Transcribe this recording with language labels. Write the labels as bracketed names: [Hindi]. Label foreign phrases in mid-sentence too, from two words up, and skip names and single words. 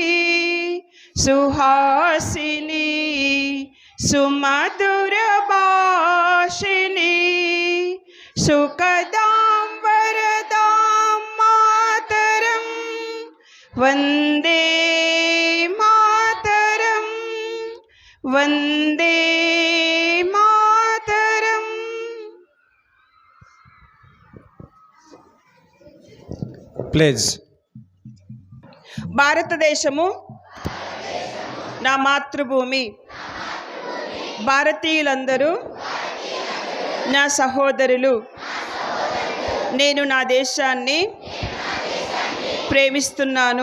[Sanskrit] सुहासिनी सुमधुरभाषिणी सुखदां वरदां मातरं वन्दे मातरं वन्दे [Telugu] Pledge. భారతదేశము నా మాతృభూమి. భారతీయులందరూ నా సహోదరులు. నేను నా దేశాన్ని ప్రేమిస్తున్నాను.